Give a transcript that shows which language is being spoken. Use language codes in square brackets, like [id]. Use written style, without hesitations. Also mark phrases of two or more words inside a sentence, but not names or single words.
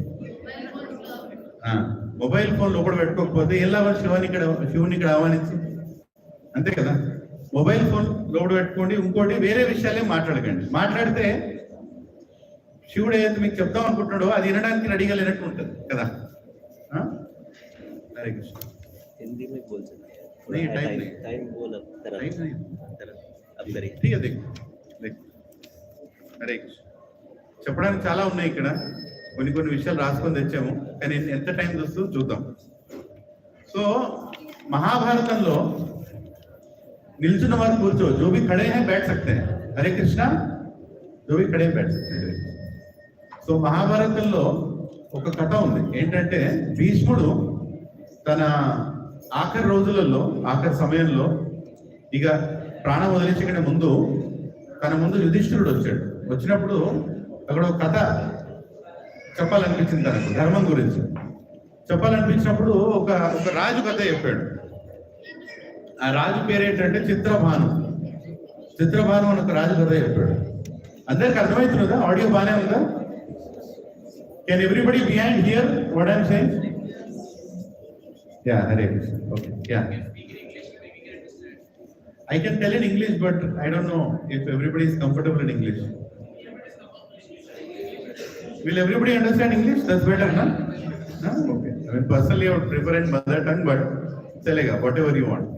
[en] mobile phone [te] లోపల పెట్టుకోకపోతే ఎలా శివుని ఇక్కడ ఆహ్వానించి, అంతే కదా? [en] mobile phone [te] లోపల పెట్టుకోండి, ఇంకోటి వేరే విషయాలే మాట్లాడకండి। మాట్లాడితే శివుడు ఏదైతే మీకు చెప్తాం అనుకుంటున్నాడో అది వినడానికి రెడీగా లేనట్టు ఉంటుంది కదా। హరే కృష్ణ। [hi] हिंदी में बोल सकते हैं, नहीं टाइम बोल अब करिए। ठीक है, देख హరే కృష్ణ। [te] చెప్పడానికి చాలా ఉన్నాయి ఇక్కడ, కొన్ని విషయాలు రాసుకొని తెచ్చాము, కానీ ఎంత టైం వస్తుందో చూద్దాం। సో మహాభారతంలో నిల్చున్న వారు కూర్చో, [hi] जो भी खड़े हैं बैठ सकते हैं। हरे कृष्णा, जो भी खड़े हैं बैठ सकते हैं। [te] సో మహాభారతంలో ఒక కథ ఉంది, ఏంటంటే భీష్ముడు తన ఆఖరి రోజులలో ఆఖరి సమయంలో ఇక ప్రాణం వదిలించుకునే ముందు తన ముందు యుధిష్ఠిరుడు వచ్చాడు. వచ్చినప్పుడు అక్కడ ఒక కథ చెప్పాలనిపించింది తనకు, ధర్మం గురించి చెప్పాలనిపించినప్పుడు ఒక రాజు కథ చెప్పాడు. ఆ రాజు పేరు ఏంటంటే చిత్రభాను. చిత్రభాను అని ఒక రాజు కథ చెప్పాడు. అందరికి అర్థమవుతుందా? ఆడియో బాగానే ఉందా? [en] Can everybody behind hear what I'm saying? యా, [te] హరే కృష్ణ. ఓకే, యా. [en] I can tell in English, but I don't know if everybody is comfortable in English. Will everybody understand English? That's better, no? No? Okay. I mean, personally, I would prefer in mother tongue, but chalega, whatever you want.